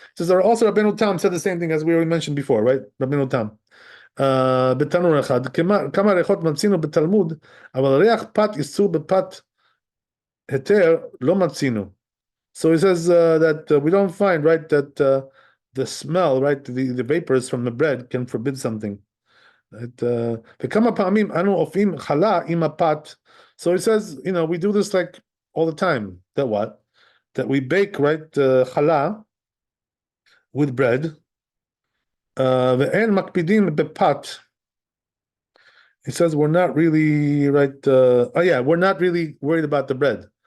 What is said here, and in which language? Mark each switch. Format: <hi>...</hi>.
<en>Says also Rabbeinu Tam said the same thing as we already mentioned before, right? Rabbeinu Tam.</en> <he>בתנור אחד, כמה ריחות מצינו בתלמוד, אבל ריח פת איסור בפת היתר לא מצינו.</he> <en>So he says that we don't find, right, that the smell, right, the vapors from the bread can forbid something.</en> <he>וכמה פעמים אנו אופים חלה עם הפת.</he> <en>So he says, we do this like all the time. That what? That we bake, right, challah with bread.</en> <he>ואין מקפידים בפת.</he> <en>He says we're not really, right, we're not really worried about the bread.</en>